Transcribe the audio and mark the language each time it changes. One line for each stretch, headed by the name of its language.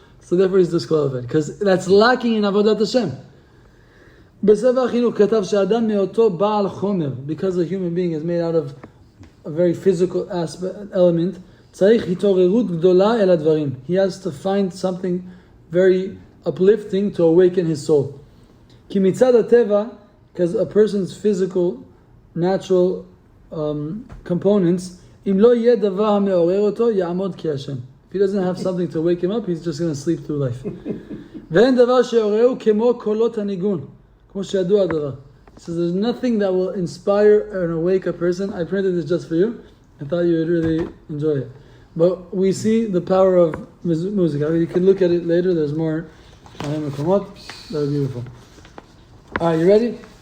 English: So therefore he's disqualified because that's lacking in Avodat Hashem.
Hebrew: בספר החינוך כתב שאדם מאותו בעל חומר,
English: because a human being is made out of a very physical element,
Hebrew: צריך התעוררות גדולה אל הדברים.
English: He has to find something very uplifting to awaken his soul.
Hebrew: כי מצד הטבע,
English: because a person's physical, natural components,
Hebrew: אם לא יהיה דבר המעורר אותו, יעמוד כהשם.
English: If he doesn't have something to wake him up, he's just going to sleep through life.
Hebrew: ואין דבר שעוררו כמו קולות הניגון. כמו שידוע הדבר.
English: So there's nothing that will inspire and awake a person. I printed this just for you. I thought you would really enjoy it. But we see the power of music. You can look at it later. There's more. That are beautiful. Alright, you ready?